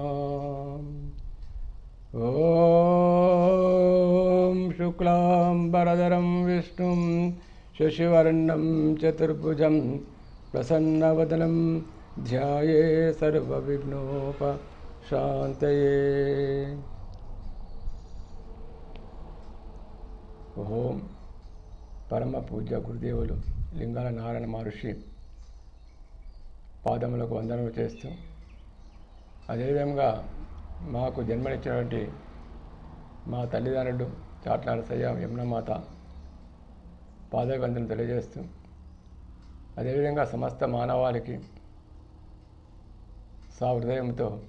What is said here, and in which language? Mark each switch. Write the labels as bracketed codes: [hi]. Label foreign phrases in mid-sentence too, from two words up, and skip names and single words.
[sa] ॐ शुक्लाम्बरधरं विष्णुं शशिवर्णं चतुर्भुजं प्रसन्नवदनं ध्याये सर्वविघ्नोपशान्तये। [te] ఓం పరమ పూజ్య గురుదేవులు లింగాల నారాయణ మహర్షి పాదములకు వందనలు చేస్తూ, అదేవిధంగా మాకు జన్మనిచ్చినటువంటి మా తల్లిదండ్రులు చాట్ల నరసయ్య యమునమాత పాదవందనం తెలియజేస్తూ, అదేవిధంగా సమస్త మానవాళికి సహృదయంతో